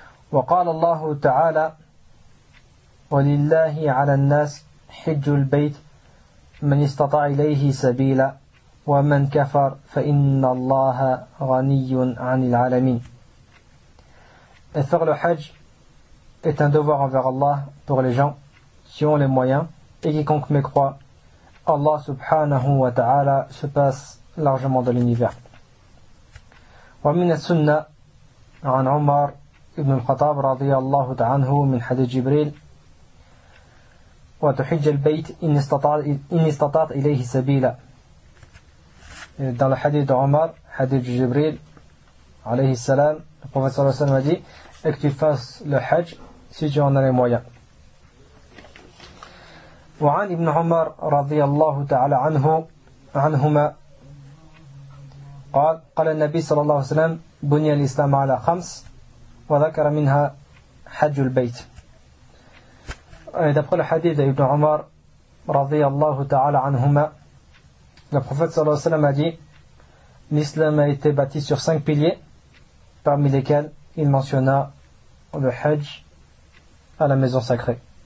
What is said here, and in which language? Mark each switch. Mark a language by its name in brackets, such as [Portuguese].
[Arabic] وقال الله تعالى ولله على الناس حج البيت من استطاع إليه سبيلا ومن كفر فإن الله غني عن العالمين. [French] Et faire le hajj est un devoir envers Allah pour les gens qui ont les moyens et quiconque mécroit, Allah subhanahu wa ta'ala se passe largement de l'univers. [Arabic] ومن السنة عن عمر ابن الخطاب رضي الله عنه من حديث جبريل وتحج البيت إن استطعت إليه سبيلا. [French] Dans le hadith d'Omar, hadith de Jibril, alayhi salam, le prophète sallallahu alayhi wa sallam a dit, et que tu fasses le hajj si tu en as les moyens. [Arabic] وعن ابن عمر رضي الله تعالى عنه عنهما قال قال النبي صلى الله عليه وسلم بني الإسلام على خمس وذكر منها حج البيت. [French] D'après le hadith d'Ibn Omar, radiyallahu ta'ala anhuma, le prophète sallallahu alayhi wa sallam a dit, l'islam a été bâti sur cinq piliers, parmi lesquels il mentionna le hajj à la maison sacrée.